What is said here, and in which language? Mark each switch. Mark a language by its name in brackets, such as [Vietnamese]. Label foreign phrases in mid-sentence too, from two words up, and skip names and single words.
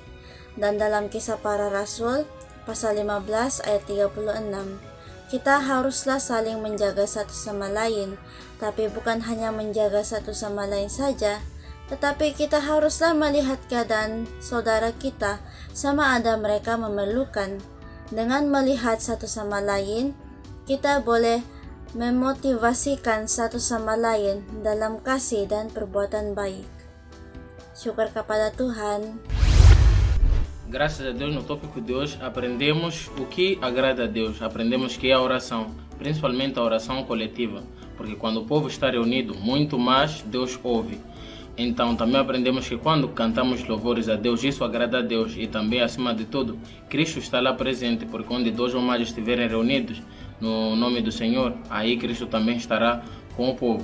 [Malay] Dan dalam Kisah Para Rasul pasal 15 ayat 36, kita haruslah saling menjaga satu sama lain, tapi bukan hanya menjaga satu sama lain saja, tetapi kita haruslah melihat keadaan saudara kita sama ada mereka memerlukan. Dengan melihat satu sama lain, kita boleh memotivasikan satu sama lain dalam kasih dan perbuatan baik. Syukur kepada Tuhan. [Portuguese] Graças a Deus, no tópico de hoje, aprendemos o que agrada a Deus. Aprendemos que é a oração, principalmente a oração coletiva, porque quando o povo está reunido, muito mais Deus ouve. Então também aprendemos que quando cantamos louvores a Deus, isso agrada a Deus, e também, acima de tudo, Cristo está lá presente, porque onde dois ou mais estiverem reunidos no nome do Senhor, aí Cristo também estará com o povo.